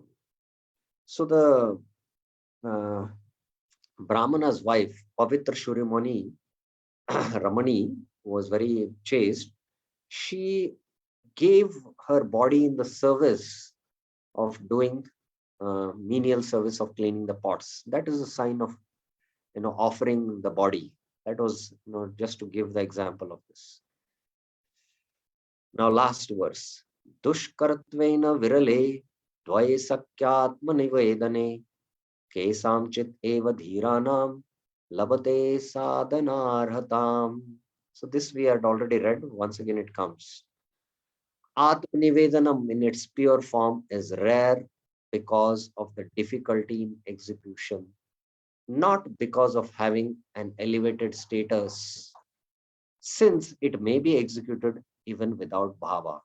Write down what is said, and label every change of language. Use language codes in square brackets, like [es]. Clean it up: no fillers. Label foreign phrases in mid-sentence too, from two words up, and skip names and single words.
[en] So the Brahmana's wife, Pavitra Shurimani, Ramani, who was very chaste, she gave her body in the service of doing menial service of cleaning the pots. That is a sign of offering the body. That was just to give the example of this. Now last verse. [sa] Dushkaratvena virale dvaye sakyatma nivedane kesamchit eva dhiranam labate sadhanarhatam. [en] So this we had already read. Once again it comes. Atmanivedanam in its pure form is rare because of the difficulty in execution, not because of having an elevated status, since it may be executed even without bhava.